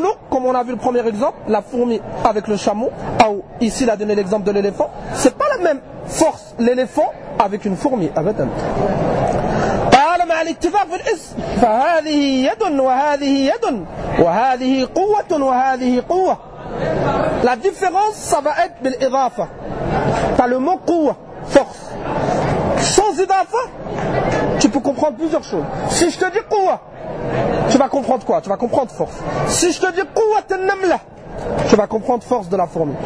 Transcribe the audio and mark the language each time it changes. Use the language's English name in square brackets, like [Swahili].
[French] Comme on a vu le premier exemple, la fourmi avec le chameau, ou ici il a donné l'exemple de l'éléphant, c'est pas la même force l'éléphant avec une fourmi. [Arabic] قال مع الاتفاق في الاسم فهذه يد وهذه يد وهذه قوة وهذه قوة. [French] La différence ça va être بالإضافة. T'as le mot قوة, force. Sans إضافة, tu peux comprendre plusieurs choses. Si je te dis قوة, tu vas comprendre quoi? Tu vas comprendre force. Si je te dis quwwat al-namla, tu vas comprendre force de la fourmi.